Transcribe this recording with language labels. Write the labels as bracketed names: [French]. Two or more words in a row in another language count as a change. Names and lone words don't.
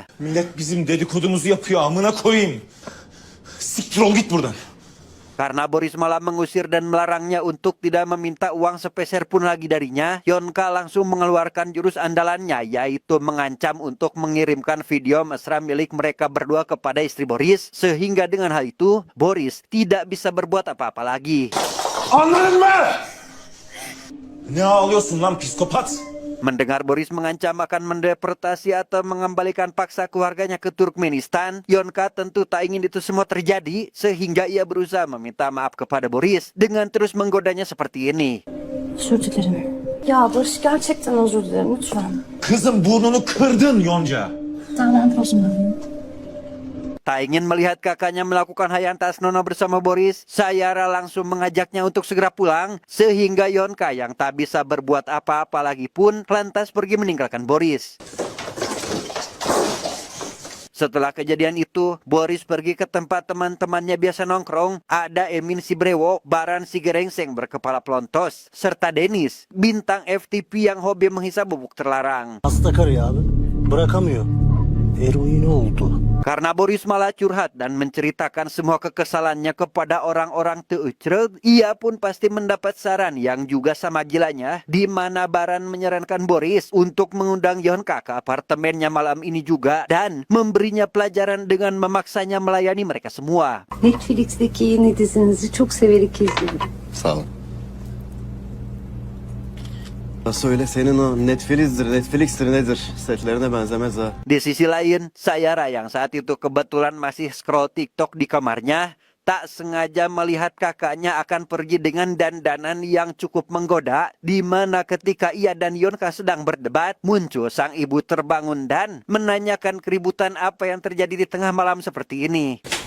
[Turkish] Millet bizim dedikodumuzu yapıyor, amına koyayım. Siktir ol git buradan. [Indonesian] Karena Boris malah mengusir dan melarangnya untuk tidak meminta uang sepeser pun lagi darinya, Yonka langsung mengeluarkan jurus andalannya, yaitu mengancam untuk mengirimkan video mesra milik mereka berdua kepada istri Boris, sehingga dengan hal itu, Boris tidak bisa berbuat apa-apa lagi. [Turkish] Anladın mı? Ne ağlıyorsun lan psikopat? [Indonesian] Mendengar Boris mengancam akan mendeportasi atau mengembalikan paksa keluarganya ke Turkmenistan, Yonka tentu tak ingin itu semua terjadi, sehingga ia berusaha meminta maaf kepada Boris dengan terus menggodanya seperti ini. [Turkish] Özür dilerim. Ya Barış, gerçekten özür dilerim lütfen. Kızım burnunu kırdın Yonca. Senden özür dilerim. [Indonesian] Tak ingin melihat kakaknya melakukan hal yang tak senonoh bersama Boris, Sayara langsung mengajaknya untuk segera pulang, sehingga Yonka yang tak bisa berbuat apa-apa lagi pun lantas pergi meninggalkan Boris. Setelah kejadian itu, Boris pergi ke tempat teman-temannya biasa nongkrong. Ada Emin Sibrewo, Baran Sigerengseng berkepala pelontos, serta Denis, bintang FTP yang hobi menghisap bubuk terlarang. [Turkish] Hasta karı ya abi. Bırakamıyor. eroin oldu. [Indonesian] Karena Boris malah curhat dan menceritakan semua kekesalannya kepada orang-orang teucreug, ia pun pasti mendapat saran yang juga sama gilanya, di mana Baran menyarankan Boris untuk mengundang Yonka ke apartemennya malam ini juga dan memberinya pelajaran dengan memaksanya melayani mereka semua. [Turkish] Netflix'teki yeni dizinizi çok severek izliyorum. Sağ ol. Nasıl öyle senin o Netflix'tir nedir? Setlerine benzemez ha. [Indonesian] Di sisi lain, Sayara yang saat itu kebetulan masih scroll TikTok di kamarnya, tak sengaja melihat kakaknya akan pergi dengan dandanan yang cukup menggoda, di mana ketika ia dan Yonka sedang berdebat, muncul sang ibu terbangun dan menanyakan keributan apa yang terjadi di tengah malam seperti ini.